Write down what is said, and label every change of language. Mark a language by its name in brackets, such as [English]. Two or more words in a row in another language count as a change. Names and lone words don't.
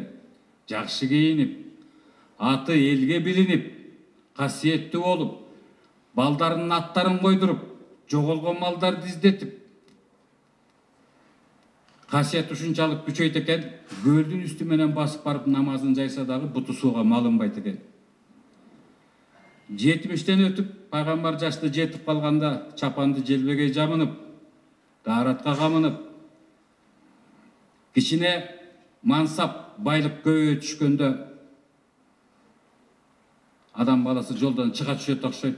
[Kyrgyz] Жакшы кийинип, аты элге билинип, касиеттүү болуп, балдарынын аттарын койдуруп, жоголгон малдарды издетип, касиет ушунчалык күчөйт экен, көлдүн үстү менен басып барып намазын жайса дагы буту сууга малынбайт экен. [Kazakh] 70'ten өтіп, пайғамбар жашты жетіп қалғанда чапанды желбеге жамынып, daaratқа қамынып, кішіне мансап байлық көбейе түшкенде адам баласы жолдан шыға түсет ұқсайды.